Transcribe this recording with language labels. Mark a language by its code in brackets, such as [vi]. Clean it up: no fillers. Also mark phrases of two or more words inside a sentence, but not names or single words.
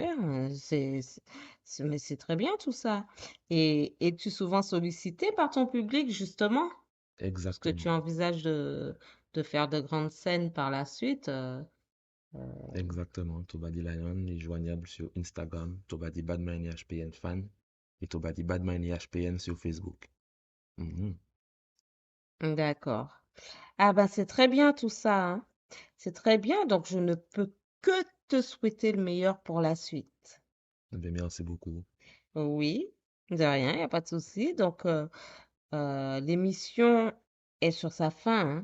[fr] Super, mais c'est très bien tout ça. Et es-tu souvent sollicité par ton public justement? Parce que tu Exactement, envisages de faire de grandes scènes par la suite. exactement. Tobadi Lion est joignable sur Instagram, Tobadi Badman et HPN Fan, et Tobadi Badman et HPN sur Facebook. Mhm. D'accord. Ah ben c'est très bien tout ça, hein. C'est très bien, donc je ne peux que te souhaiter le meilleur pour la suite. Eh bien, merci beaucoup. Oui, de rien, il n'y a pas de souci. Donc, l'émission est sur sa fin, hein.